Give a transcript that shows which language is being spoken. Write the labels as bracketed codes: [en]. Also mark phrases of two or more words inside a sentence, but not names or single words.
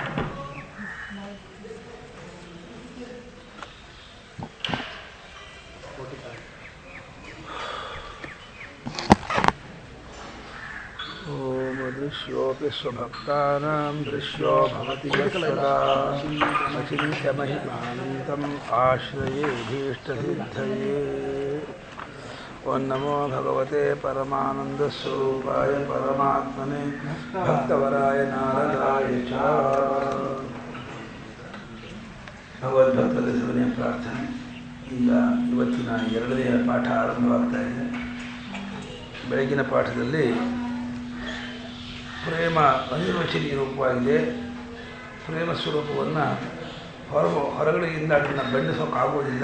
[sa] ओम दृश्योऽपि स्वभक्तानां दृश्यो भवति यत्सदा अचिन्त्य महिमानन्तम् आश्रये भीष्टसिद्धये। ओं नमो भगवते परमानन्दस्वरूपाय परमात्मने भक्तवराय नारदाय च। [kn] ಭಗವದ್ಭಕ್ತರಲ್ಲಿ ಸಭೆಯ ಪ್ರಾರ್ಥನೆ. ಈಗ ಇವತ್ತಿನ ಎರಡನೆಯ ಪಾಠ ಆರಂಭವಾಗ್ತಾ ಇದೆ. ಬೆಳಗಿನ ಪಾಠದಲ್ಲಿ ಪ್ರೇಮ ಅನಿರ್ವಚನೀಯ ರೂಪವಾಗಿದೆ. ಪ್ರೇಮ ಸ್ವರೂಪವನ್ನು ಹೊರಗಡೆಯಿಂದ ಅದನ್ನು ಬಣ್ಣಿಸೋಕ್ಕಾಗೋದಿಲ್ಲ.